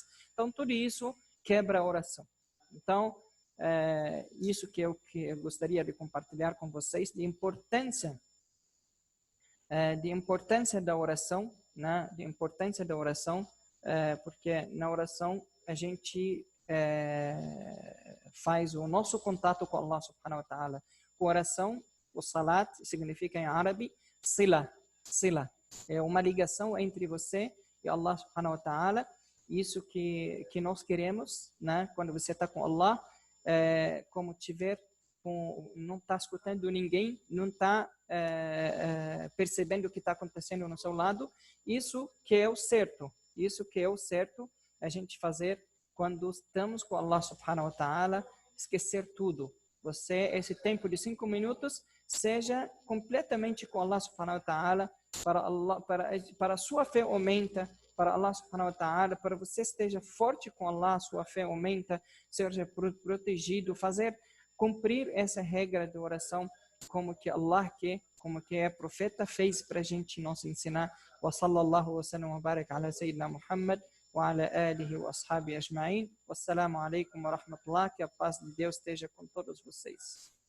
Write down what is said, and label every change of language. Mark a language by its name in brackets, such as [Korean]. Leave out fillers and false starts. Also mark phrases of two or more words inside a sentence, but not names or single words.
[Portuguese] Então, tudo isso quebra a oração. Então, isso que eu gostaria de compartilhar com vocês, de importância da oração, né? De importância da oração, porque na oração a gente faz o nosso contato com [Arabic] الله سبحانه وتعالى. [Portuguese] O oração, o salat, significa em árabe sila. É uma ligação entre você e [Arabic] الله سبحانه وتعالى. [Portuguese] Isso que nós queremos, né? Quando você está com Allah, como não está escutando ninguém, não está percebendo o que está acontecendo no seu lado, isso que é o certo a gente fazer quando estamos com [Arabic] الله سبحانه وتعالى, [Portuguese] esquecer tudo. Esse tempo de 5 minutos, seja completamente com [Arabic] الله سبحانه وتعالى, [Portuguese] para Allah, para a sua fé aumenta, para [Arabic] الله سبحانه وتعالى, [Portuguese] para você esteja forte com Allah, sua fé aumenta, seja protegido, cumprir essa regra de oração como que Allah quer, como que a profeta fez para a gente nos ensinar. [Arabic] وصلى الله وسلم وبارك على سيدنا محمد وعلى آله وأصحابه أجمعين. والسلام عليكم ورحمة الله. [Portuguese] Que a paz de Deus esteja com todos vocês.